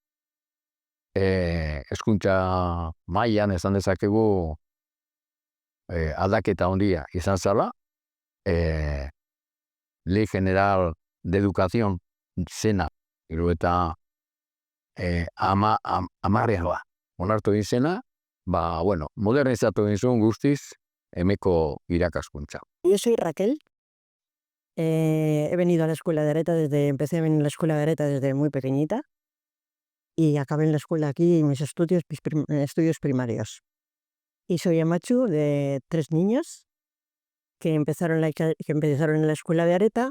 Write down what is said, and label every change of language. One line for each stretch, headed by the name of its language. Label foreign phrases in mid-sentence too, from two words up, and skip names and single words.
Basque: Hezkuntza mailan esan dezakegu aldaketa handia izan zala,
Spanish: Ley General de Educación
Basque: zena, gero eta amarrean onartu egin zena, modernizatu egin zuen guztiz emeko irakaskuntza.
Spanish: Yo soy Raquel. He venido a la escuela de Areta empecé a venir a la escuela de Areta desde muy pequeñita y acabé en la escuela aquí mis estudios primarios. Y soy amachu de 3 niños que empezaron en la escuela de Areta.